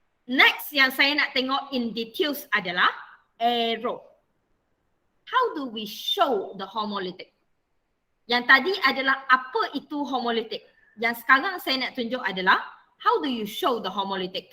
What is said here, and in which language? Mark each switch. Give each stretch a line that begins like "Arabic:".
Malay: Next yang saya nak tengok
English: in details
Malay: adalah arrow.
English: How do we show the homolytic?
Malay: Yang tadi adalah apa itu homolytic. Yang sekarang saya nak tunjuk adalah
English: how do you show the homolytic.